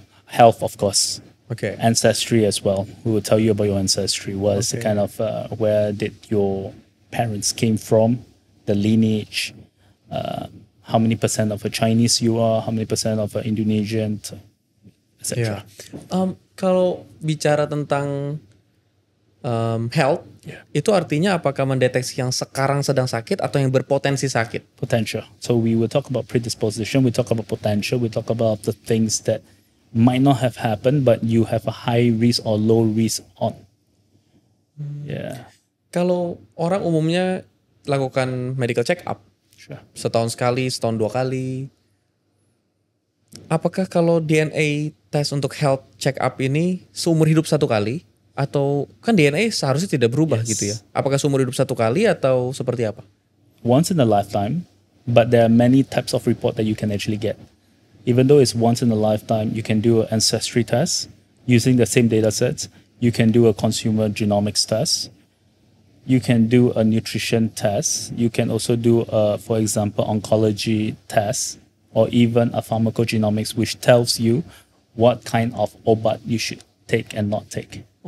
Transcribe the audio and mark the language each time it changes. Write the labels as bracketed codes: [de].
[en] Health, of course. Okay. Ancestry as well. We will tell you about your ancestry. What is the Okay. kind of, where did your parents came from, the lineage, how many percent of a Chinese you are, how many percent of an Indonesian, etc. [id] Kalau bicara tentang health, itu artinya apakah mendeteksi yang sekarang sedang sakit atau yang berpotensi sakit? [en] Potential. So we will talk about predisposition, we talk about potential, we talk about the things that might not have happened, but you have a high risk or low risk on. Yeah. [id] Kalau orang umumnya lakukan medical check up, [en] Sure. [id] setahun sekali, setahun 2 kali, apakah kalau DNA tes untuk health check up ini seumur hidup 1 kali? Atau kan DNA seharusnya tidak berubah [en] Yes. [id] gitu ya? Apakah seumur hidup 1 kali atau seperti apa? [en] Once in a lifetime, but there are many types of report that you can actually get. Even though it's once in a lifetime, you can do an ancestry test using the same data sets. You can do a consumer genomics test. You can do a nutrition test. You can also do, for example, oncology test, or even a pharmacogenomics, which tells you what kind of obat you should take and not take.